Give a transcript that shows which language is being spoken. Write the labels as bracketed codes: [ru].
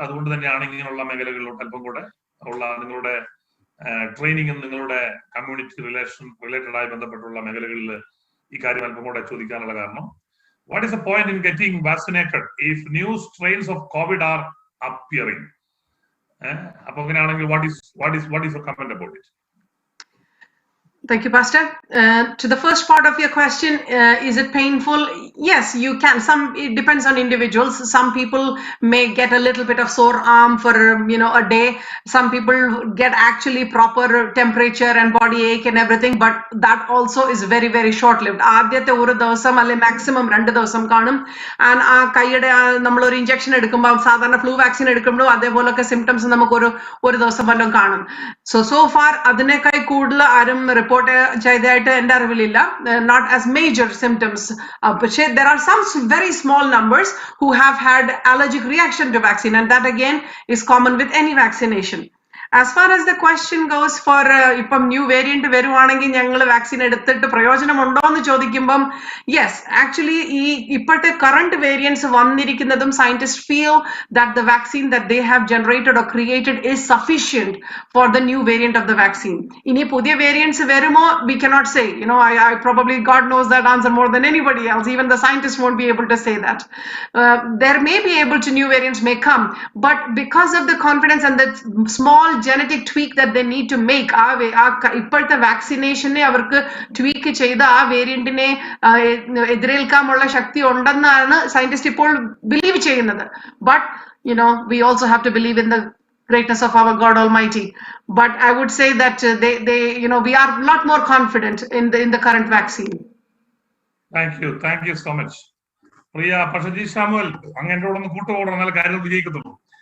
[ml] അതുകൊണ്ട് തന്നെയാണ് ഇങ്ങനെയുള്ള മേഖലകളിലോട്ട് അല്പം കൂടെ ഉള്ള നിങ്ങളുടെ ട്രെയിനിങ്ങും നിങ്ങളുടെ കമ്മ്യൂണിറ്റി റിലേറ്റഡ് ആയി ബന്ധപ്പെട്ടുള്ള മേഖലകളിൽ ഈ കാര്യം അല്പം കൂടെ ചോദിക്കാനുള്ള കാരണം, [en] What is the point in getting vaccinated if new strains of Covid are appearing? [ml] അപ്പൊ അങ്ങനെയാണെങ്കിൽ [en] What is your comment about it? Thank you, Pastor. To the first part of your question, is it painful? Yes, you can. It depends on individuals. Some people may get a little bit of sore arm for a day. Some people get actually proper temperature and body ache and everything, but that also is very, very short-lived. [ml] ആദ്യത്തെ ഒരു ദിവസം അല്ലെ maximum 2 ദിവസം കാണും. And ആ കൈയുടെ നമ്മളൊരു injection എടുക്കുമ്പോൾ സാധാരണ ഫ്ലൂ വാക്സിൻ എടുക്കുമ്പോഴും അതേപോലൊക്കെ സിംറ്റംസ് നമുക്ക് ഒരു ദിവസം വല്ലതും കാണും. സോ ഫാർ അതിനേക്കാൾ കൂടുതൽ ആരും റിപ്പോർട്ട് ചെയ്തതായിട്ട് എൻ്റെ അറിവിലില്ല. [en] Not as major symptoms. [ml] പക്ഷേ [en] there are some very small numbers who have had allergic reaction to vaccine, and that again is common with any vaccination. As far as the question goes for [ml] ഇപ്പം new variant വരുവാണെങ്കിൽ ഞങ്ങൾ vaccine എടുത്തിട്ട് പ്രയോജനമുണ്ടോ എന്ന് ചോദിക്കുമ്പം [en] Yes, actually ഈ ഇപ്പോഴത്തെ current variants വന്നിരിക്കുന്നതും scientist feel that the vaccine that they have generated or created is sufficient for the new variant of the vaccine. [ml] ഇനി പുതിയ വേരിയൻസ് വരുമോ [en] We cannot say. I probably God knows that answer more than anybody else. Even the scientists won't be able to say that. There may be able to new variants may come, but because of the confidence and the small genetic tweak that they need to make, [ml] ഇപ്പോഴത്തെ വാക്സിനേഷനെ അവർക്ക് tweak ചെയ്ത് ആ വേരിയന്റിനെ എതിരേൽക്കാനുള്ള ശക്തി ഉണ്ടെന്നാണ് scientist ഇപ്പോൾ believe ചെയ്യുന്നത്. [en] But we also have to believe in the greatness of our God Almighty. But I would say that we are a lot more confident in the current vaccine. Thank you so much. [ml] പ്രിയ പക്ഷി Samuel, അങ്ങനെ ഒന്ന് കൂട്ടുകൂടുന്ന കാര്യങ്ങൾ വിജയിക്കത്തുള്ളൂ.